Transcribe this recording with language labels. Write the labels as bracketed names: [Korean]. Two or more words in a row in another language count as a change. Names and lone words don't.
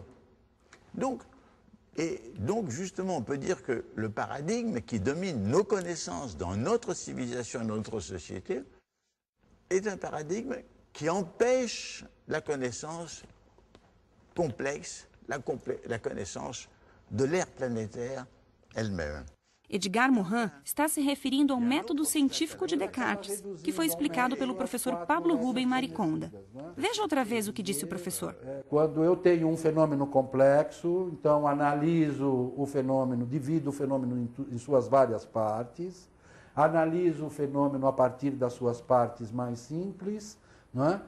[French] Donc, justement, on peut dire que le paradigme qui domine nos connaissances dans notre civilisation, notre société, est un paradigme qui empêche la connaissance complexe, la connaissance de l'ère planétaire elle-même. [Portuguese] Edgar Morin está se referindo ao método científico de Descartes, que foi explicado pelo professor Pablo Rubem Mariconda. Veja outra vez o que disse o professor. Quando eu tenho um fenômeno complexo, então analiso o fenômeno, divido o fenômeno em suas várias partes, analiso o fenômeno a partir das suas partes mais simples, não é?